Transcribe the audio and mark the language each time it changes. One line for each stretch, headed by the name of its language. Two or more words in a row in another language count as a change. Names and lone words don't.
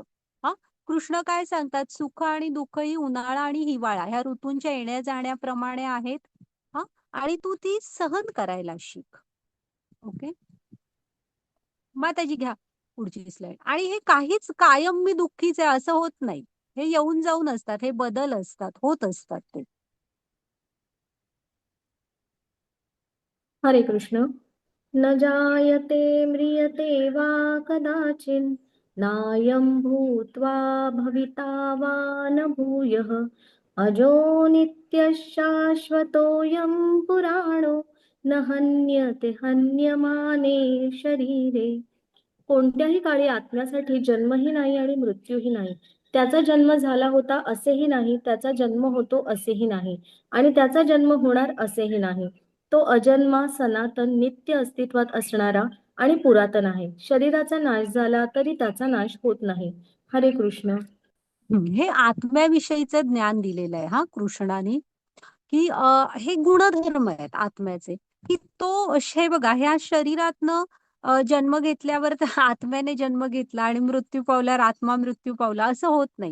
Marathi: हा, कृष्ण काय सांगतात, सुख आणि दुःख ही उन्हाळा आणि हिवाळा ह्या ऋतूंच्या येण्या जाण्याप्रमाणे आहेत. हा, आणि तू ती सहन करायला शिक. ओके, माताजी घ्या पुढची स्लाइड. आणि हे काहीच कायम मी दुःखीच आहे असं होत नाही. हे येऊन जाऊन असतात, हे बदल असतात, होत असतात ते. हरे कृष्ण.
Sanskrit: न जायते म्रियते वा कदाचिन् नायं भूत्वा भविता वा न भूयः अजो नित्यः शाश्वतोऽयं पुराणो न हन्यते हन्यमाने शरीरे.
Marathi: कोणत्याही काळी आत्म्यासाठी जन्मही नाही आणि मृत्यूही नाही. त्याचा जन्म झाला होता असेही नाही, त्याचा जन्म होतो असेही नाही, आणि त्याचा जन्म होणार असेही नाही. तो अजन्मा, सनातन, नित्य अस्तित्वात असणारा आणि पुरातन आहे. शरीराचा नाश झाला तरी त्याचा नाश होत नाही. हरे कृष्ण. हे आत्म्याविषयीचं ज्ञान दिलेलं आहे हा कृष्णाने, की हे गुणधर्म आहेत आत्म्याचे, की तो हे बघा, ह्या शरीरातनं जन्म घेतल्यावर तर आत्म्याने जन्म घेतला आणि मृत्यू पावल्यावर आत्मा मृत्यू पावला असं होत नाही.